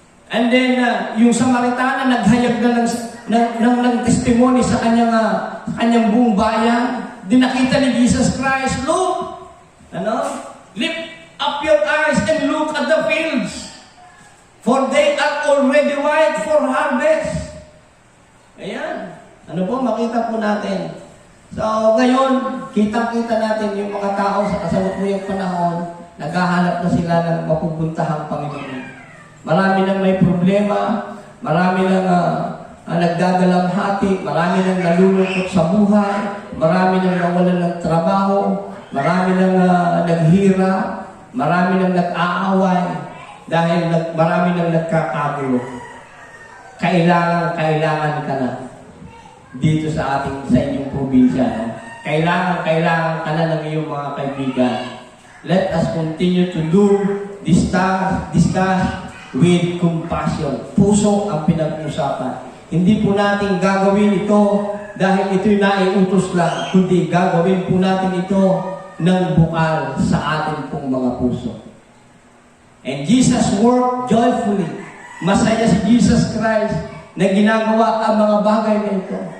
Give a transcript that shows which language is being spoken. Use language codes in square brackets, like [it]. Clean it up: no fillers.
[en] And then, [tl] yung Samaritana, naghayag na ng testimony sa kanyang buong bayan. Dinakita ni Jesus Christ, look! Ano? [en] Lift up your eyes and look at the fields. For they are already white for harvest. [tl] Ayan. Ano po, makita po natin. So, ngayon, kitang-kita natin yung mga tao sa kasalukuyang panahon, naghahanap na sila ng mapupuntahang Panginoon. Marami nang may problema, marami nang nagdadalamhati, marami nang nalulungkot sa buhay, marami nang nawalan ng trabaho, marami nang naghira, marami nang nag-aaway, dahil marami nang nagkakagulo. Kailangan ka na dito sa inyong probinsya. No? Kailangan ka na ng iyong mga kaibigan. [en] Let us continue to do discuss with compassion. [tl] Puso ang pinag-usapan. Hindi po natin gagawin ito dahil ito'y naiutos lang, kundi gagawin po natin ito ng bukal sa ating pong mga puso. [en] And Jesus worked joyfully. [tl] Masaya si Jesus Christ na ginagawa ang mga bagay na ito.